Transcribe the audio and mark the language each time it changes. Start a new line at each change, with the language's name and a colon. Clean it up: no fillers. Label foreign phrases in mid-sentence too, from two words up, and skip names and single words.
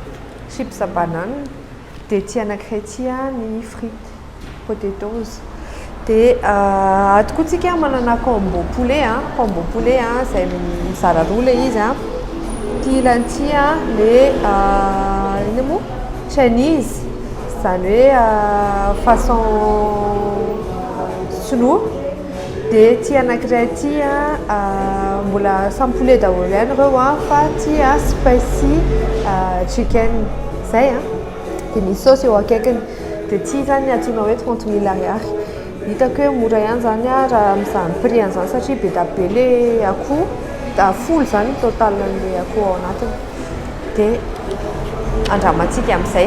Malagasy: banane dia ty anankiray ty ny frites potatoes dia ato koa tsika manana combo poulet izay mizara roa le izy a ty ilany ty a le ina moa chinese zany hoe façon sinoa dia ty anankiray ty a mbola samy poulet daholo ihany ireo a fa ty a
English: spicy chicken
Malagasy: zay a dia misy saosy eo akaikiny dia ty zany antsoina hoe 30 000 ariary hitako hoe mora ihany zany a raha amin'izany prix an'izany satria be da be le akoho da folo zany total le akoho ao anatiny dia andramantsika amin'izay